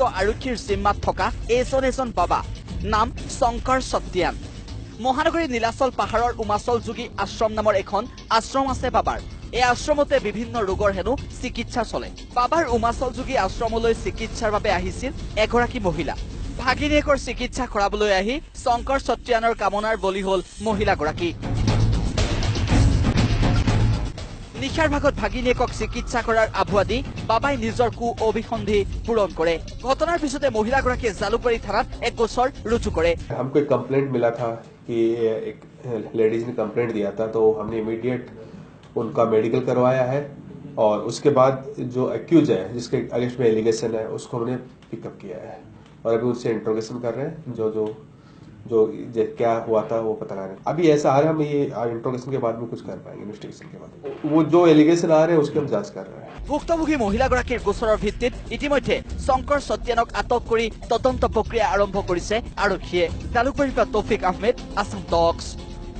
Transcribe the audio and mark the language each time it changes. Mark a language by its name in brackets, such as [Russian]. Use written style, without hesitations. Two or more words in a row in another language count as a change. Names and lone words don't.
[Assamese] আৰক্ষীৰ জিম্মাত থকা এজন বাবা নাম শংকৰ সত্যান মহানগৰী নীলাচল পাহাৰৰ উমাচল যোগী আশ্ৰম নামৰ এখন আশ্ৰম আছে বাবাৰ এই আশ্ৰমতে বিভিন্ন ৰোগৰ হেনো চিকিৎসা চলে বাবাৰ উমাচল যোগী আশ্ৰমলৈ চিকিৎসাৰ বাবে আহিছিল এগৰাকী মহিলা ভাগিনীয়েকৰ চিকিৎসা কৰাবলৈ আহি শংকৰ সত্যানৰ কামনাৰ বলি হল মহিলাগৰাকী নিশাৰ ভাগত ভাগিনীয়েকক চিকিৎসা কৰাৰ আভুৱা দি বাবাই নিজৰ কু অভিসন্ধি পূৰণ কৰে ঘটনাৰ পিছতে মহিলাগৰাকীয়ে জালুকবাৰী থানাত এক গোচৰ ৰুজু কৰে [Hindi] हमको एक कंप्लेंट मिला था कि एक लेडीज ने कंप्लेंट दिया था तो हमने इमीडिएट उनका मेडिकल करवाया है और उसके बाद जो एक्यूज है जिसके अगेंस्ट में एलिगेशन है उसको हमने पिकअप किया है और अभी उससे इंट्रोगेशन कर रहे हैं जो क्या हुआ था वो पता लगा रहे हैं अभी ऐसा आ रहा है हम ये इंट्रोगेशन के बाद में कुछ कर पाएंगे इन्वेस्टिगेशन के बाद वो जो एलिगेशन आ रहे हैं उसकी हम जांच कर रहे हैं [Assamese] ভুক্তভোগী মহিলাগৰাকীৰ গোচৰৰ ভিত্তিত ইতিমধ্যে শংকৰ সত্যানক আটক কৰি তদন্ত প্ৰক্ৰিয়া আৰম্ভ কৰিছে আৰক্ষীয়ে জালুকবাৰীৰ পৰা তৌফিক আহমেদ আসাম টক্স